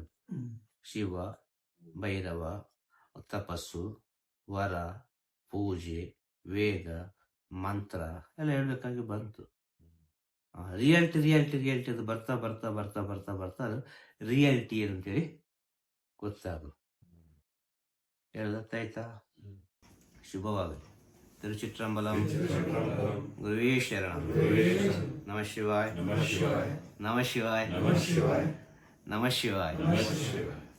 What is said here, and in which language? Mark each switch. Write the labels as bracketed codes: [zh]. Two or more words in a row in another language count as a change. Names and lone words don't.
[kn] ಶಿವ, ಭೈರವ, ತಪಸ್ಸು, ವರ, ಪೂಜೆ, ವೇದ, ಮಂತ್ರ ಎಲ್ಲ ಹೇಳ್ಬೇಕಾಗಿ ಬಂತು. ರಿಯಾಲಿಟಿ ಅದು ಬರ್ತಾ ಬರ್ತಾ ಬರ್ತಾ ಬರ್ತಾ ಬರ್ತಾ ಅದು ರಿಯಾಲಿಟಿ ಏನಂತೇಳಿ ಗೊತ್ತಾಗು. ಹೇಳ್ದಾಯ್ತಾ? ಶುಭವಾಗಲಿ. ತಿರುಚಿಟ್ರಂಬಲಂ. [sa] ಗುರುವೇ ಶರಣಂ. ನಮಃ ಶಿವಾಯ. ನಮಃ ಶಿವಾಯ. ನಮಃ ಶಿವಾಯ. ನಮಃ ಶಿವಾಯ.